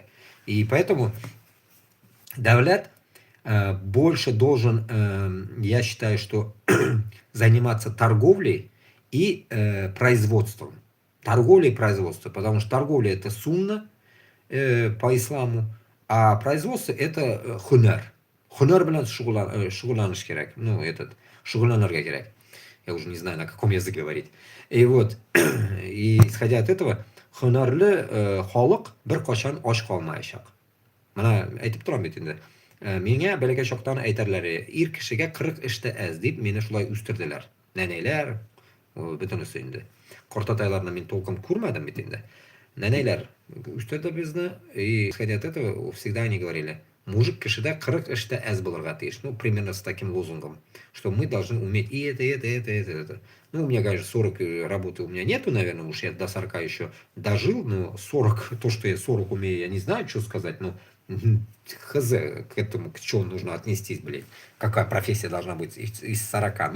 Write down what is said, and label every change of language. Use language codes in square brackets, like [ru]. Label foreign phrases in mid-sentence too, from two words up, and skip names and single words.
[ru] И поэтому дәүләт больше должен, я считаю, что заниматься торговлей и производством. Торговля и производство, потому что торговля это сунна по исламу, а производство это хунар. [tt] Хунар белән шөгыльләнеш кирәк. [ru] Ну, этот, [tt] шөгыльләнергә кирәк. [ru] Я уже не знаю, на каком языке говорить. И вот, и исходя от этого, [tt] хунарлы халык бер качан ач калмаячак. Мына әйтеп торам бит инде. Миңа бәләкәй чактан әйтәрләр, ир кешегә 40 эштә әз дип, мине шулай үстерделәр. Нәнәйләр, бөтенесе инде. Картатайларны мин толком күрмәдем бит инде. Нәнәйләр үстерде безне, [ru] и исходя от этого, всегда они говорили, мужик [tt] кешедә 40 эштә әз булырга тиеш. [ru] Ну, примерно с таким лозунгом, что мы должны уметь и это. Ну, у меня, конечно, 40 работы у меня нету, наверное, уж я до 40 еще дожил, но 40, то, что я 40 умею, я не знаю, что сказать, но хз, к этому, к чему нужно отнестись, блядь, какая профессия должна быть из 40.